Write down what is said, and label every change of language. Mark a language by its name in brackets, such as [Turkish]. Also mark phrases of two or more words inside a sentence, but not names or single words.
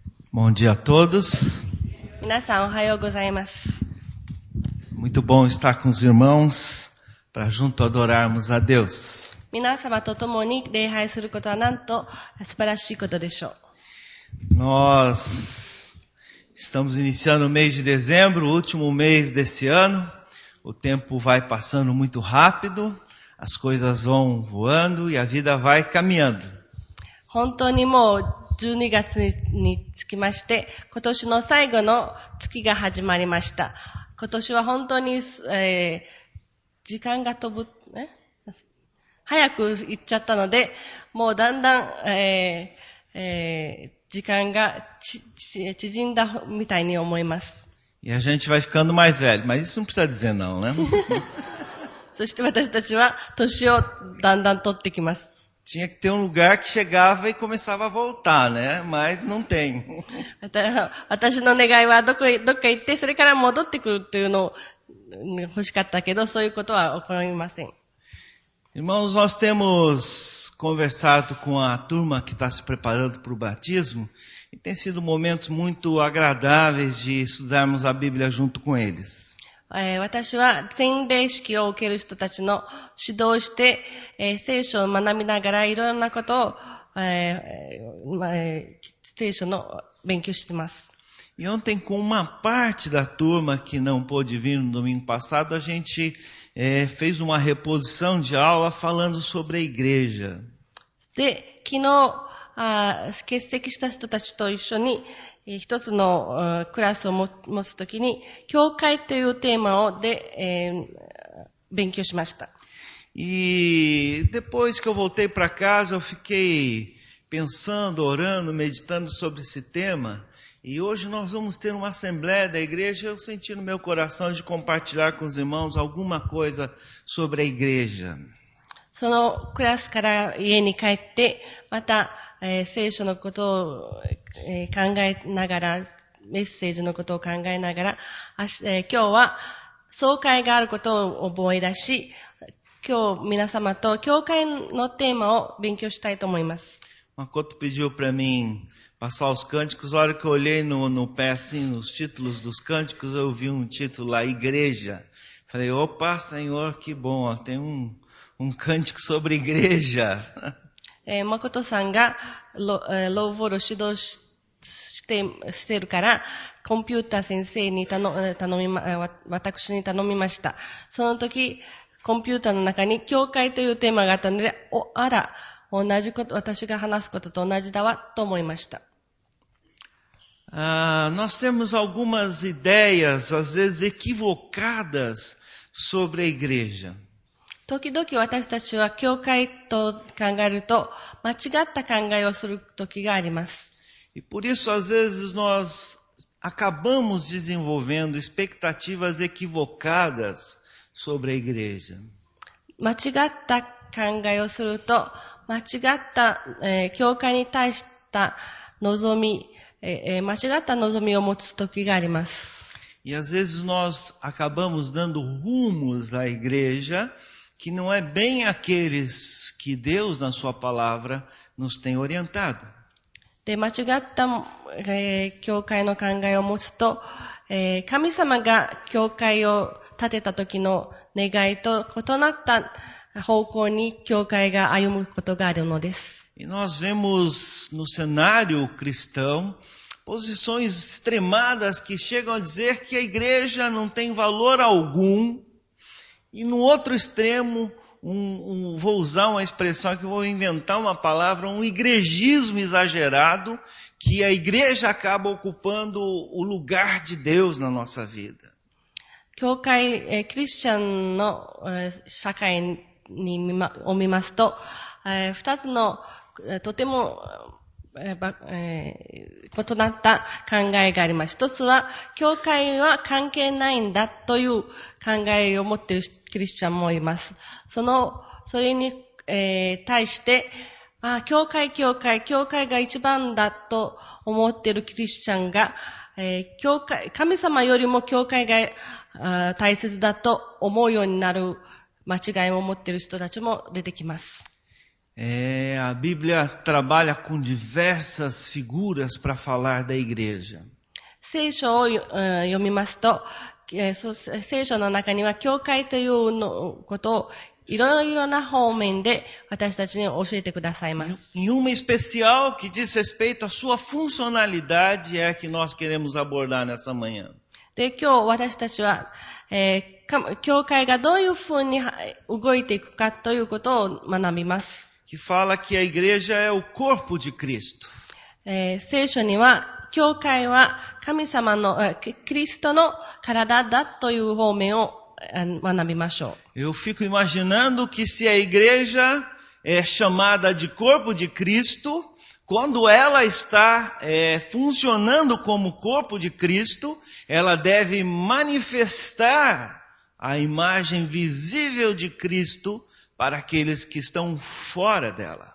[Portuguese] Bom dia a todos. [Japanese] 皆さんおはようございます。 [Portuguese] Muito bom estar com os irmãos para junto adorarmos a Deus. [Japanese] 皆様と共に礼拝することはなんと素晴らしいことでしょう。 [Portuguese] Nós estamos iniciando o mês de dezembro, o último mês desse ano. O tempo vai passando muito rápido, as coisas vão voando e a vida vai caminhando. [Japanese] 本当にもう12月につきまして、今年の最後の月が始まりました。今年は本当に、時間が飛ぶ、早く行っちゃったので、もうだんだん、時間が縮んだみたいに思います。 [Portuguese] E a gente vai ficando mais velho, mas isso não precisa dizer não, né? [Japanese] そして私たちは年をだんだん取ってきます。 [Portuguese] Tinha que ter um lugar que chegava e começava a voltar, né? Mas não tem. [Japanese] 私の願いはどっか行って、それから戻ってくるというのを欲しかったけど、そういうことは起こりません。 [Portuguese] Irmãos, nós temos conversado com a turma que está se preparando para o batismo e tem sido momentos muito agradáveis de estudarmos a Bíblia junto com eles. [Japanese] 私は洗礼式を受ける人たちの指導をして、聖書を学びながらいろんなことを、聖書の勉強しています。 [Portuguese] E ontem, com uma parte da turma que não pôde vir no domingo passado, a gente fez uma reposição de aula falando sobre a igreja. [Japanese] で、昨日欠席した人たちと一緒に一つのクラスを持つときに、教会というテーマで、勉強しました。 [Portuguese] E depois que eu voltei para casa, eu fiquei pensando, orando, meditando sobre esse tema. E hoje nós vamos ter uma assembleia da igreja. Eu senti no meu coração de compartilhar com os irmãos alguma coisa sobre a igreja. [Japanese] そのクラスから家に帰って、また、聖書のことを、考えながら、メッセージのことを考えながら、今日は総会があることを思い出し、今日皆様と教会のテーマを勉強したいと思います。 [Portuguese] Makoto pediu para mim passar os cânticos. A hora que eu olhei no pé assim, nos títulos dos cânticos, eu vi um título lá, Igreja. Falei, opa, Senhor, que bom, ó, tem um cântico sobre igreja. [Japanese] 誠さんがローボールを指導しているから、コンピューター先生に私に頼みました。その時、コンピューターの中に教会というテーマがあったので、あら、同じこと、私が話すことと同じだわ、と思いました。 [Portuguese] Nós temos algumas ideias, às vezes equivocadas, sobre a igreja. [Japanese] 時々私たちは教会と考えると間違った考えをする時があります。 [Portuguese] E por isso, às vezes, nós acabamos desenvolvendo expectativas equivocadas sobre a igreja. [Japanese] 間違った考えをすると間違った、教会に対した望み、間違った望みを持つ時があります。 [Portuguese] E às vezes nós acabamos dando rumos à igreja que não é bem aqueles que Deus, na sua palavra, nos tem orientado. [Japanese] で、間違った、教会の考えを持つと、神様が教会を建てた時の願いと異なった方向に教会が歩むことがあるのです。 [Portuguese] E nós vemos no cenário cristão posições extremadas que chegam a dizer que a igreja não tem valor algum. E no outro extremo, vou usar uma expressão que vou inventar uma palavra, um igrejismo exagerado, que a igreja acaba ocupando o lugar de Deus na nossa vida. [Japanese] 教会、クリスチャンの、社会を見ますと、二つの、とても、異なった考えがあります。一つは、教会は関係ないんだという考えを持っているクリスチャンもいます。それに、対して、教会が一番だと思っているクリスチャンが、神様よりも教会が大切だと思うようになる間違いを持っている人たちも出てきます。 [Portuguese] A Bíblia trabalha com diversas figuras para falar da igreja. [Japanese] 聖書を読みますと、聖書の中には教会ということをいろいろな方面で私たちに教えてくださいます。 [Portuguese] Em uma especial que diz respeito à sua funcionalidade é que nós queremos abordar nessa manhã. [Japanese] で、今日私たちは、教会がどういうふうに動いていくかということを学びます。 [Portuguese] Que fala que a igreja é o corpo de Cristo. [Japanese] 聖書には教会は神様のキリストの体だという方面を学びましょう。 [Portuguese] Eu fico imaginando que se a igreja é chamada de corpo de Cristo, quando ela está funcionando como corpo de Cristo, ela deve manifestar a imagem visível de Cristo para aqueles que estão fora dela.